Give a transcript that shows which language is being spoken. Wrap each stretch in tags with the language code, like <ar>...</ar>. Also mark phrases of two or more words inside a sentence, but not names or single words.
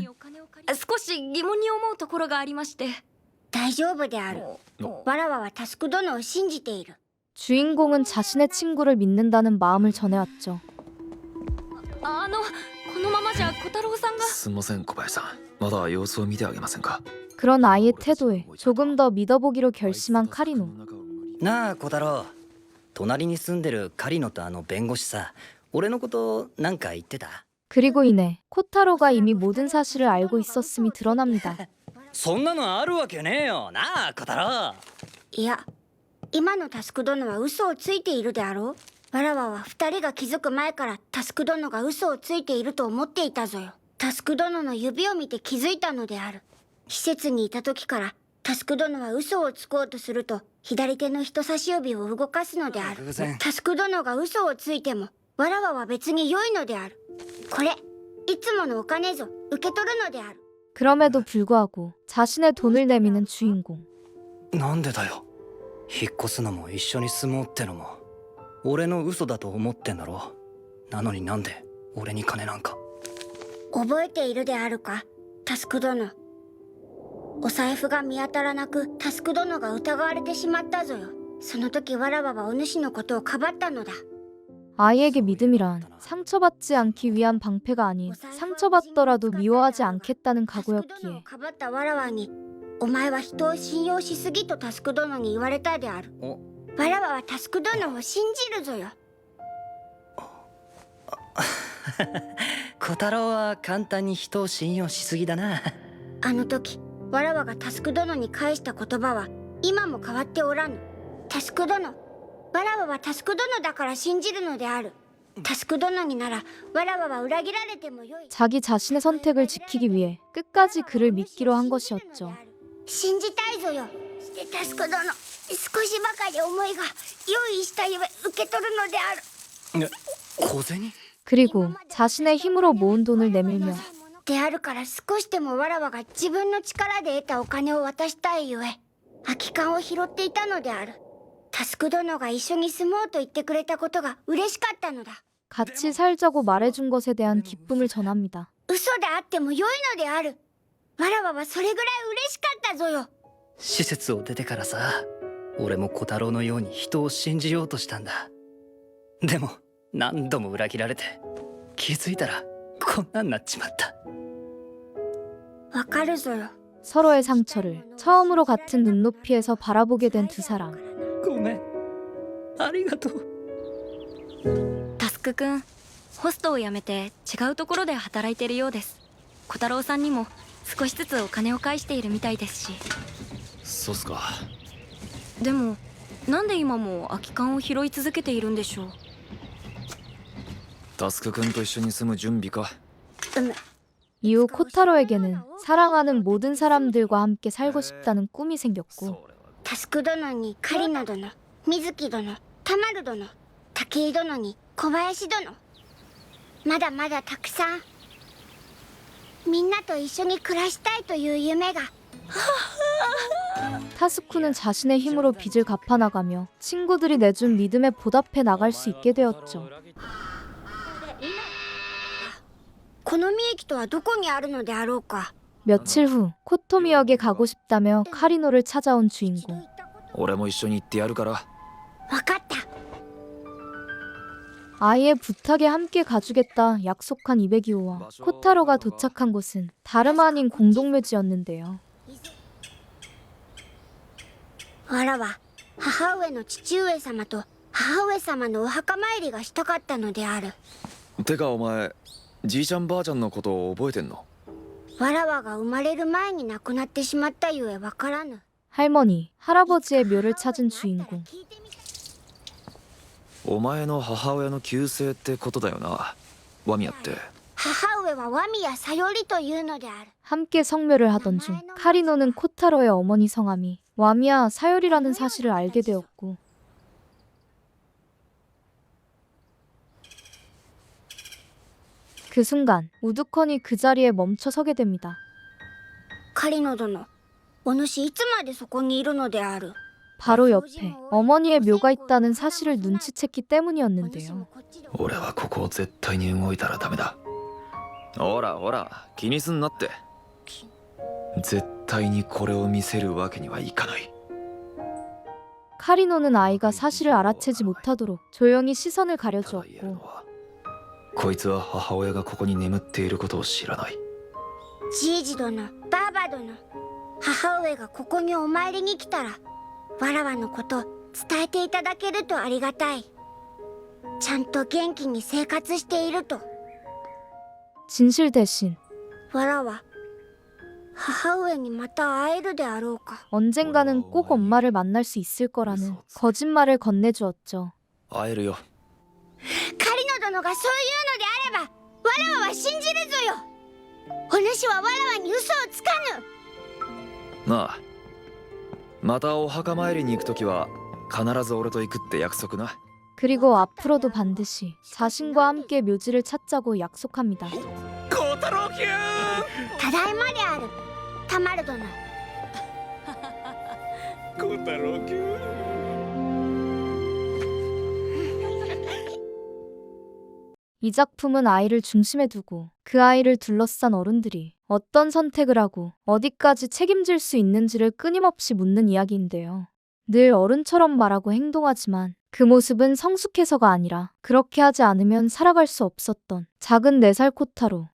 <ja>少し疑問に思うところがありまして。大丈夫である。わらわはタスク殿を信じている。</ja> <ko>주인공은 자신의 친구를 믿는다는 마음을 전해왔죠.</ko> <ja>このままじゃ小太郎さんが。すみません小林さん、まだ様子を見てあげませんか？</ja> <ko>그런 아이의 태도에 조금 더 믿어보기로 결심한 카리노.</ko> <ja>なあ小太郎、隣に住んでるカリノとあの弁護士さ、俺のことなんか言ってた？</ja> <ko>그리고 이내 코타로가 이미 모든 사실을 알고 있었음이 드러납니다.</ko> <ja>そんなのあるわけねえよなあ小太郎。いや、今のタスク殿は嘘をついているであろう。わらわは二人が気づく前からタスク殿が嘘をついていると思っていたぞよ。タスク殿の指を見て気づいたのである。施設にいた時からタスク殿は嘘をつこうとすると左手の人差し指を動かすのである。タスク殿が嘘をついてもわらわは別に良いのである。これいつものお金ぞ、受け取るのである。</ja> <ko>그럼에도 불구하고 자신의 돈을 내미는 주인공.</ko> <ja>なんでだよ。引っ越すのも一緒に住もうってのも俺の嘘だと思ってんだろ。なのになんで俺に金なんか。覚えているであるか、タスク殿。お財布が見当たらなくタスク殿が疑われてしまったぞよ。その時わらわはお主のことをかばったのだ。</ja> <ko>아이에게 믿음이란 상처받지 않기 위한 방패가 아닌 상처받더라도 미워하지 않겠다는 각오였기에</ko> <ja>かばったわらわに、お前は人を信用しすぎとタスク殿に言われたである。わらわはタスク殿を信じるぞよ。小太郎は簡単に人を信用しすぎだな。あの時わらわがタスク殿に返した言葉は今も変わっておらぬ。タスク殿、わらわはタスク殿だから信じるのである。タスク殿にならわらわは裏切られてもよい。</ja> <ko>자기 자신의 선택을 지키기 위해 끝까지 그를 믿기로 한 것이었죠.</ko> <ja>信じたいぞよ。してタスク殿、少しばかり思いが用意したゆえ受け取るのである。小銭？</ja> <ko>그리고 자신의 힘으로 모은 돈을 내밀며</ko> <ja>であるから少しでもわらわが自分の力で得たお金を渡したいゆえ空き缶を拾っていたのである。タスク殿が一緒に住もうと言ってくれたことが嬉しかったのだ。</ja> <ko>같이 살자고 말해준 것에 대한 기쁨을 전합니다.</ko> <ja>嘘であっても良いのである。わらわはそれぐらい嬉しかったぞよ。施設を出てからさ、俺も小太郎のように人を信じようとしたんだ。でも何度も裏切られて、気づいたらこんなになっちまった。わかるぞよ。</ja> <ko>서로의 상처를 처음으로 같은 눈높이에서 바라보게 된 두 사람.</ko> <ja>ごめん、ありがとう。タスクくん、ホストを辞めて違うところで働いてるようです。小太郎さんにも少しずつお金を返しているみたいですし。そうっすか。でもなんで今も空き缶を拾い続けているんでしょう。タスク君と一緒に住む準備か。</ja> <ko>이후 코타로에게는 사랑하는 모든 사람들과 함께 살고 싶다는 꿈이 생겼고</ko> <ja>タスク殿にカリナ殿、水木殿、タマル殿、武井殿に小林殿、まだまだたくさんみんなと一緒に暮らしたいという夢が</ja> <ko>타스쿠는 자신의 힘으로 빚을 갚아나가며 친구들이 내준 믿음에 보답해 나갈 수 있게 되었죠.</ko> <ja>このみ駅とはどこにあるのであろうか。</ja> <ko>며칠 후 코토미역에 가고 싶다며 카리노를 찾아온 주인공.</ko> <ja>俺も一緒に行ってやるから。わかった。</ja> <ko>아이의 부탁에 함께 가주겠다 약속한 이베기오와 코타로가 도착한 곳은 다름 아닌 공동묘지였는데요.</ko> <ja>わらは母上の父上様と母上様のお墓参りがしたかったのである。てかお前、じいちゃんばあちゃんのことを覚えてんの？わらわが生まれる前に亡くなってしまったゆえわからぬ。</ja> <ko>할머니, 할아버지의 묘를 찾은 주인공.</ko> <ja>お前の母親の旧姓ってことだよな、ワミヤって。母上はワミヤサヨリというのである。</ja> <ko>함께 성묘를 하던 중 카리노는 코타로의 어머니 성함이 와미야 사요리라는 사실을 알게 되었고 그 순간 우두커니 그 자리에 멈춰 서게 됩니다.</ko> <ja>カリノ殿、お主いつまでそこにいるのである。</ja> <ko>바로 옆에 어머니의 묘가 있다는 사실을 눈치챘기 때문이었는데요.</ko> <ja>俺はここを絶対に動いたらダメだ。ほらほら、気にすんなって。絶対にこれを見せるわけにはいかない。</ja> <ko>카리노는 아이가 사실을 알아채지 못하도록 조용히 시선을 가려주었고</ko> <ja>こいつは母親がここに眠っていることを知らない。じいじ殿、ばあば殿、母上がここにお参りに来たらわらわのこと伝えていただけるとありがたい。ちゃんと元気に生活していると。</ja> <ko>진실 대신</ko> <ja>わらは母上にまた会えるであろうか。</ja> <ko>언젠가는 꼭 엄마를 만날 수 있을 거라는 거짓말을 건네주었죠.</ko> <ja>会えるよ。カリノ殿がそういうのであればわらわは信じるぞよ。お主はわらわに嘘をつかぬ。なあ、またお墓参りに行くときは必ず俺と行くって約束な。</ja> <ko>그리고 앞으로도 반드시 자신과 함께 묘지를 찾자고 약속합니다.</ko> <ja>小太郎きゅただいまである、タマル殿。小太郎きゅ</ja> <ko>이 작품은 아이를 중심에 두고 그 아이를 둘러싼 어른들이 어떤 선택을 하고 어디까지 책임질 수 있는지를 끊임없이 묻는 이야기인데요. 늘 어른처럼 말하고 행동하지만 그 모습은 성숙해서가 아니라 그렇게 하지 않으면 살아갈 수 없었던 작은 4살 코타로.</ko>